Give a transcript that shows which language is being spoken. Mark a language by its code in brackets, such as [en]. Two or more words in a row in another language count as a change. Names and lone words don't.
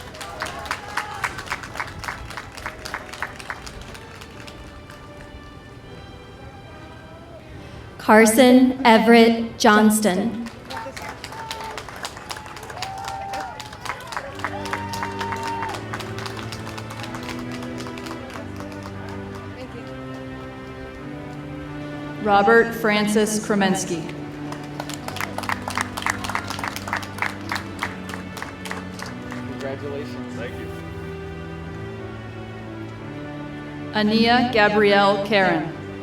[en] Carson Everett Johnston. Robert Francis Kremensky. Congratulations. Thank you. Ania Gabrielle Karen.